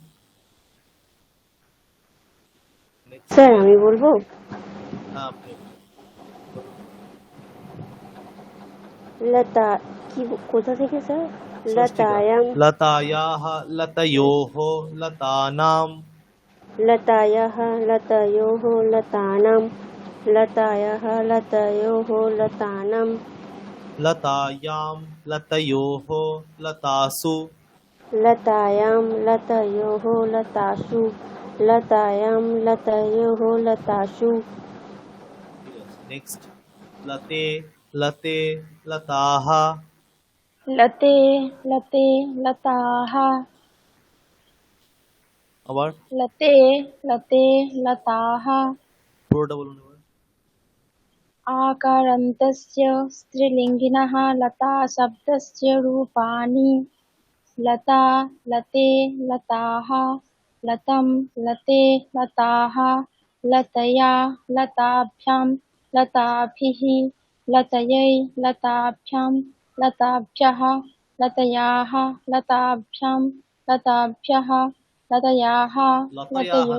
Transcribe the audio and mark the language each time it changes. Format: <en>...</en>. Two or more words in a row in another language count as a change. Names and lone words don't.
<bn>স্যার আমি বলবো? হ্যাঁ আপনি। লতা কি কোথা থেকে স্যার?</bn> <sa>লতায়াম লতায়াহ লতয়োঃ লতানাম। লতায়াহ লতয়োঃ লতানাম লতায়াহ লতয়োঃ লতানাম লতায়াম লতয়োঃ লতাসু। লতায়াম লতয়োঃ লতাসু লতায়াম লতয়োঃ লতাসু নেক্সট লতে লতে লতাহ। লতে লতে লতাহা</sa> <bn>আবার</bn> <sa>লতে লতে লতাহা</sa> <bn>পুরোটা বলুন এবার।</bn> <sa>आकारान्तस्य स्त्रीलिङ्गिनः लता शब्दस्य रूपाणि लता लते लताः लतं लते लताः लतया लताभ्यां लताभिः लतयै लताभ्यां लताभ्यः लतयाः लताभ्यां लताभ्यः लतयाः लतयो</sa>